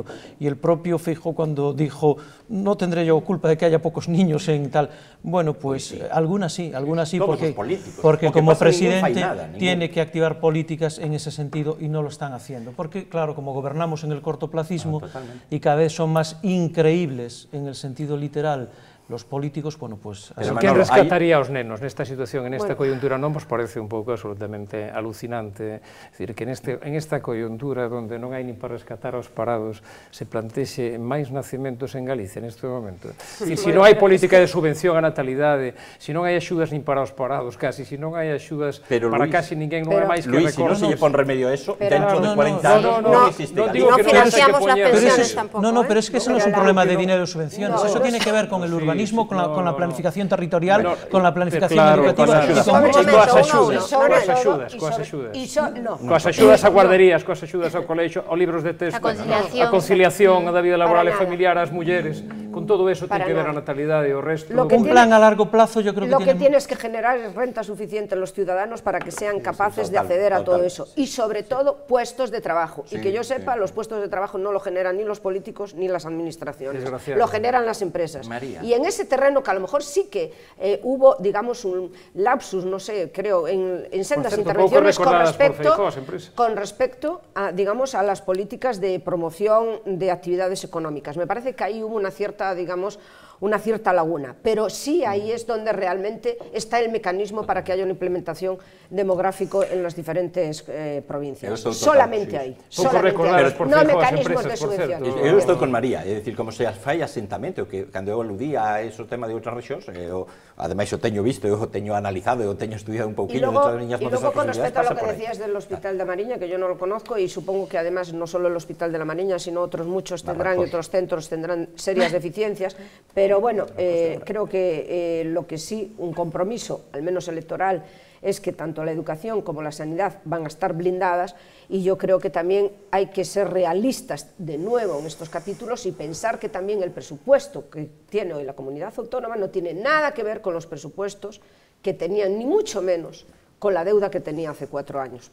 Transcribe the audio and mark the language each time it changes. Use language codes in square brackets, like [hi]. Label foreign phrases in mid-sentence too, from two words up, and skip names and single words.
[es] Y el propio Feijóo, cuando dijo no tendré yo culpa de que haya pocos niños en tal, bueno, pues algunas sí, porque como presidente tiene que activar políticas en ese sentido y no lo están haciendo, porque claro, como gobernamos en el cortoplacismo y cada vez son más increíbles en el sentido literal los políticos, bueno, pues... [gl] ¿Quién rescataría aos nenos nesta situación, [es] en esta coyuntura? [gl] Non vos parece un pouco absolutamente alucinante? [es] Es decir, que en esta coyuntura donde [gl] non hai nin para rescatar aos parados se plantexe máis nacimentos en Galicia neste momento. Se non hai política de subvención a natalidade, se non hai axudas nin para os parados casi, se non hai axudas para casi ninguén, non é máis que recursos. Luis, se non se lle pon remedio a eso, dentro de 40 anos non existe Galicia. [es] No financiamos las pensiones tampoco. No, pero es que eso no es un problema de dinero y subvenciones, eso tiene que ver con el urbanismo, con la planificación territorial, con la planificación educativa y con muchas cosas. [gl] Coas axudas a guarderías, coas axudas ao colexio, aos libros de texto, a conciliación da vida laboral e familiar ás mulleres, con todo eso ten que ver a natalidade e o resto. [es] Un plan a largo plazo yo creo que lo que tienes que generar es renta suficiente en los ciudadanos para que sean capaces de acceder a todo eso y sobre todo puestos de trabajo y que yo sepa los puestos de trabajo no lo generan ni los políticos ni las administraciones, lo generan las empresas. Y en ese terreno que a lo mejor sí que hubo, digamos, un lapsus, no sé, creo, en sendas intervenciones con respecto a, digamos, a las políticas de promoción de actividades económicas. Me parece que ahí hubo una cierta, digamos, una cierta laguna, pero sí ahí es donde realmente está el mecanismo para que haya una implementación demográfico en las diferentes provincias. Solamente ahí. No mecanismos de subvención. [gl] Eu estou con María, é dicir, como se fai asentamento, que cando eu aludía a ese tema de outras rexións, ademais o teño visto, eu o teño analizado, eu teño estudiado un pouquinho dentro das miñas modestas posibilidades. [es] Y luego con respecto a lo que decías del Hospital de Mariña, que yo no lo conozco y supongo que además no solo el Hospital de la Mariña, sino otros muchos tendrán y otros centros tendrán serias deficiencias, pero bueno, creo que lo que sí, un compromiso, al menos electoral, es que tanto la educación como la sanidad van a estar blindadas y yo creo que también hay que ser realistas de nuevo en estos capítulos y pensar que también el presupuesto que tiene hoy la comunidad autónoma no tiene nada que ver con los presupuestos que tenían, ni mucho menos con la deuda que tenía hace 4 años.